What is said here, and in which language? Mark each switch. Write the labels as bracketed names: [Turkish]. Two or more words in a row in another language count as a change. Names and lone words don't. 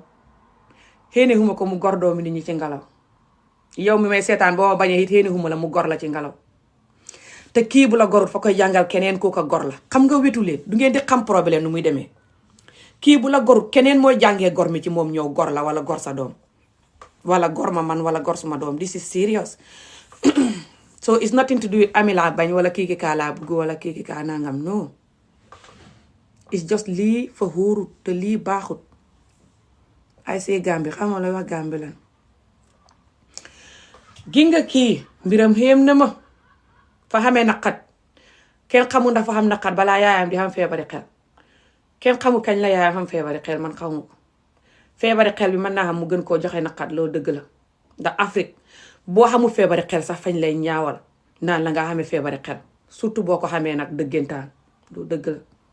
[Wolof] xéenewuma ko mu gor doomi nit ñi ci ngelaw yow mi may seetaan boo ma bañee it xéenewuma la mu gor la ci ngelaw te kii bu la gorut fa koy jàngal keneen koo ko gor la xam nga wetu leen du ngeen di xam problème nu muy demee kii bu la gorut keneen mooy jàngee gor mi ci moom ñëw gor la wala gor sa doom wala gor ma man wala gor suma doom [English] this is serious so it's nothing to do with [Wolof] ami laa bañ wala kii ki kaa laa bugg wala kii ki kaa nangam [English] no it's just [Wolof] lii fa xuurut te lii baaxut ay see Gambie xam nga lay wax Gambie lan gi nga kii mbiram xéem na ma fa xamee naqat kenn xamul ndax fa xam naqat balaa yaayam di xam feebari xel kenn xamul kañ la yaayam xam feebari xel man xamu ko feebari xel bi mën naa xam mu gën koo joxe naqat loolu dëgg la ndax Afrique boo xamul feebari xel sax fañ lay ñaawal naan la nga xamee feebari xel surtout boo ko xamee nag dëggantaan loolu dëgg la